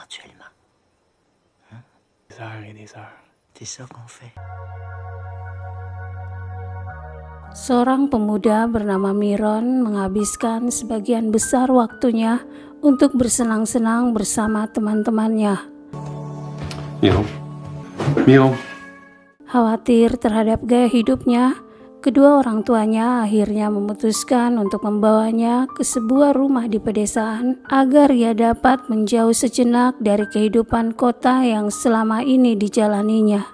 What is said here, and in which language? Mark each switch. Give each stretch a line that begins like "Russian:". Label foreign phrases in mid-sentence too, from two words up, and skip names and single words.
French: actuellement. Des heures et des heures. C'est ça qu'on fait.
Indonesian: Seorang pemuda bernama Miron menghabiskan sebagian besar waktunya untuk bersenang-senang bersama teman-temannya. Miron. Khawatir terhadap gaya hidupnya, kedua orang tuanya akhirnya memutuskan untuk membawanya ke sebuah rumah di pedesaan agar ia dapat menjauh sejenak dari kehidupan kota yang selama ini dijalaninya.